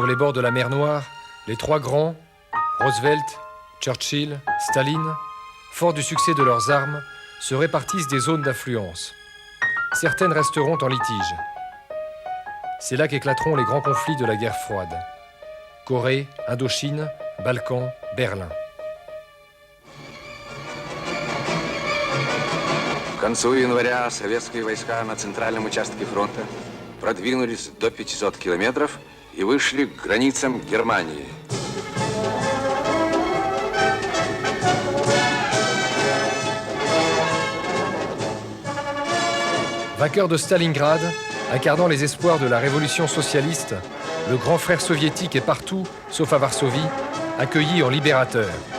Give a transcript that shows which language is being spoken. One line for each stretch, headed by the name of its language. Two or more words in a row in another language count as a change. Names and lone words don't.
French: les bords de la mer Noire, les trois grands, Roosevelt, Churchill, Staline, forts du succès de leurs armes, se répartissent des zones d'influence. Certaines resteront en litige. C'est là qu'éclateront les grands conflits de la guerre froide. Corée, Indochine, Balkans, Berlin.
Russian: К концу января советские войска на центральном участке фронта продвинулись до 500 километров и вышли к границам Германии.
French: Vainqueur de Stalingrad, incarnant les espoirs de la révolution socialiste, le grand frère soviétique est partout, sauf à Varsovie, accueilli en libérateur.